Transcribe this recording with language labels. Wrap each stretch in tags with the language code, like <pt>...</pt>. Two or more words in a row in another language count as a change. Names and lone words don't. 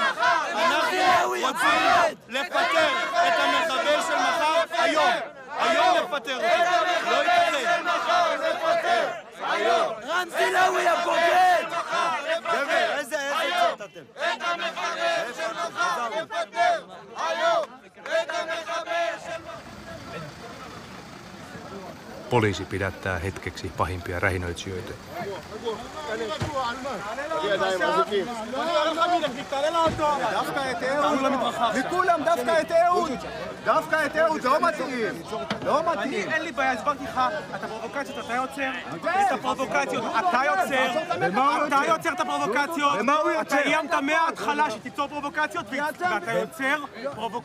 <he>אנחנו רוצים לפטר את המחבל של מחר היום, היום לפטר אותו, לא ייתכן. רמזי לאווי הבוגד! דבר, איזה צוות אתם? את המחבל של מחר לפטר! היום! את המחבל של מחר!</he> <fi>Poliisi pidättää hetkeksi pahimpia rähinöitsijöitä.</fi> <he>מכולם דווקא את אהוד! דווקא את אהוד, זה לא מתאים! לא מתאים! אין לי בעיה, הסברתי לך, את הפרובוקציות אתה יוצר, את הפרובוקציות אתה יוצר, אתה יוצר את הפרובוקציות, אתה איימת מההתחלה שתיצור פרובוקציות ואתה יוצר פרובוקציות.</he>